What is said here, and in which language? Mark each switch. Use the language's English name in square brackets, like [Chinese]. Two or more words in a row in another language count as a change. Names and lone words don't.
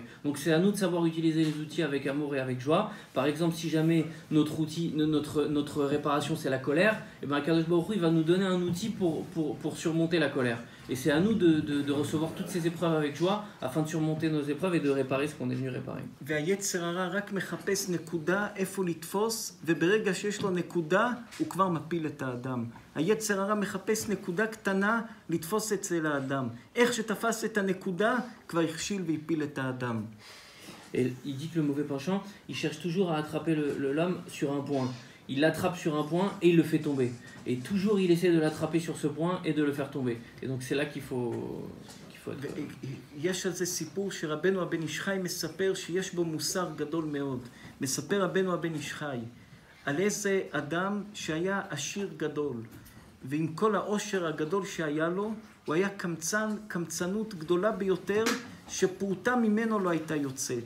[French] Donc c'est à nous de savoir utiliser les outils avec amour et avec joie. Par exemple, si jamais notre réparation c'est la colère, et bien [Hebrew] הקדוש ברוך הוא, [French] il va nous donner un outil pour surmonter la colère. Et c'est à nous de recevoir toutes ces épreuves avec joie afin de surmonter nos épreuves et de réparer ce qu'on est venu réparer. [Hebrew] והיצר הרע רק מחפש נקודה איפה לתפוס, וברגע שיש לו נקודה, הוא כבר מפיל את האדם. היצר הרע מחפש נקודה קטנה לתפוס אצל האדם. איך שתפס את הנקודה, כבר הכשיל והפיל את האדם. [French] Et il dit que le mauvais penchant, il cherche toujours à attraper l'homme sur un point. Il l'attrape sur un point et il le fait tomber. Et toujours il essaie de l'attraper sur ce point et de le faire tomber. Et donc c'est là qu'il faut être... [Hebrew] יש על זה סיפור שרבנו הבן איש חי מספר שיש בו מוסר גדול מאוד. מספר רבנו הבן איש חי על איזה אדם שהיה עשיר גדול. ועם כל העושר הגדול שהיה לו, הוא היה קמצנות גדולה ביותר, שפרוטה ממנו לא הייתה יוצאת.